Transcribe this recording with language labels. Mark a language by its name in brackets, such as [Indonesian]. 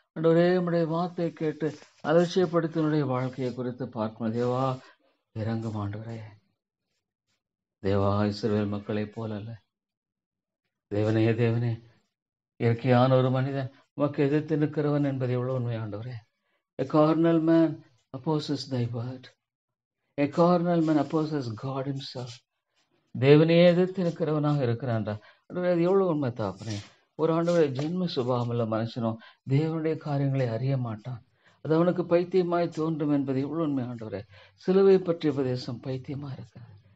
[Tamil] ஆண்டவரே, உம்முடைய வார்த்தை கேட்டு அலட்சியப்படுத்தினுடைய வாழ்க்கையை குறித்து பார்க்கணும். தேவா, இறங்கும் ஆண்டவரே. தேவா, இஸ்ரவேல் மக்களைப் போல அல்ல. தேவனே, தேவனே, இயற்கையான ஒரு மனிதன் உமக்கு எதிர்த்து நிற்கிறவன் என்பது எவ்வளவு உண்மை ஆண்டவரே. [English] A carnal man opposes thy word. A carnal man opposes God himself. [Tamil] தேவனையே எதிர்த்து நிற்கிறவனாக இருக்கிறான்டா. ஆண்டவரே, அது எவ்வளவு உண்மை தாப்பனே. ஒரு ஆண்டவரே, ஜென்ம சுபாவமுள்ள மனுஷனும் தேவனுடைய காரியங்களை அறிய மாட்டான். அது அவனுக்கு பைத்தியமாய் தோன்றும் என்பது எவ்வளவு உண்மை ஆண்டவரே. சிலுவை பற்றிய உபதேசம் பைத்தியமா இருக்கிறது.